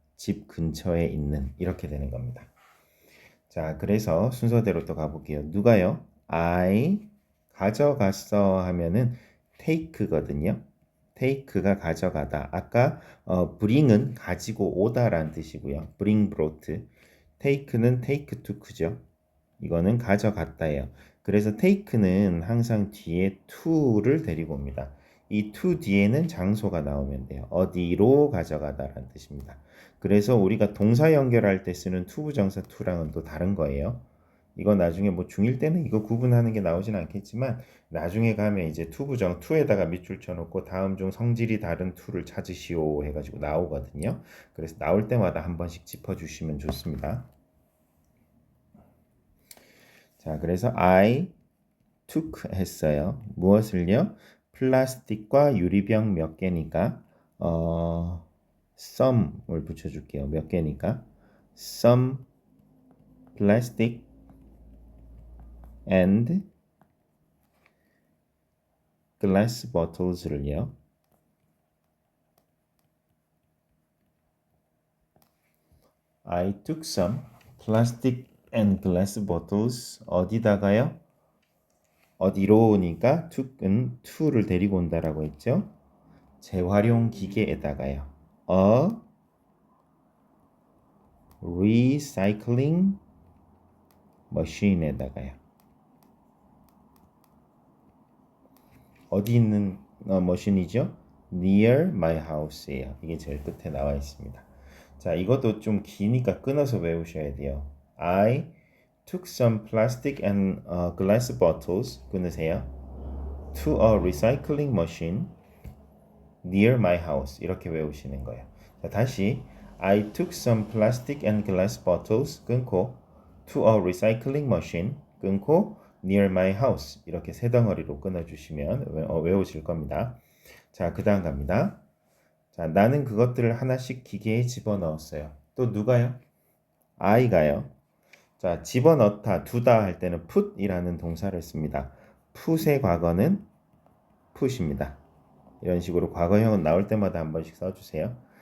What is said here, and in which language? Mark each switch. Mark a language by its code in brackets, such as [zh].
[ko] 집 근처에 있는 이렇게 되는 겁니다. 자, 그래서 순서대로 또 가볼게요. 누가요? I 가져갔어 하면은 take거든요. take가 가져가다. 아까 bring은 가지고 오다라는 뜻이고요. [en] bring brought. [ko] take는 [en] take took죠. [ko] 이거는 가져갔다예요. 그래서 take는 항상 뒤에 to를 데리고 옵니다. 이 to 뒤에는 장소가 나오면 돼요. 어디로 가져가다라는 뜻입니다. 그래서 우리가 동사 연결할 때 쓰는 to 부정사 to랑은 또 다른 거예요. 이거 나중에 뭐 중1 때는 이거 구분하는 게 나오진 않겠지만 나중에 가면 이제 to 부정 to에다가 밑줄 쳐놓고 다음 중 성질이 다른 to를 찾으시오 해가지고 나오거든요. 그래서 나올 때마다 한 번씩 짚어주시면 좋습니다. 자, 그래서 [en] I took [ko] 했어요. 무엇을요? 플라스틱과 유리병 몇 개니까 some을 붙여줄게요. 몇 개니까 [en] some plastic and glass bottles를요. I took some plastic and glass bottles [ko] 어디다가요? 어디로니까 took은 to를 데리고 온다라고 했죠. 재활용 기계에다가요. [en] A recycling machine [ko] 에다가요. 어디 있는 머신이죠? [en] Near my house [ko] 예요. 이게 제일 끝에 나와 있습니다. 자, 이것도 좀 기니까 끊어서 외우셔야 돼요. [en] I took some plastic and glass bottles [ko] 끊으세요. [en] To a recycling machine near my house [ko] 이렇게 외우시는 거예요. [en] 자, 다시 I took some plastic and glass bottles 끊고 to a recycling machine 끊고 near my house [ko] 이렇게 세 덩어리로 끊어주시면 외우실 겁니다. 자, 그 다음 갑니다. 자, 나는 그것들을 하나씩 기계에 집어넣었어요. 또 누가요? I가요. 자, 집어넣다, 두다 할 때는 put이라는 동사를 씁니다. put의 과거는 put입니다. 이런 식으로 과거형은 나올 때마다 한 번씩 써주세요.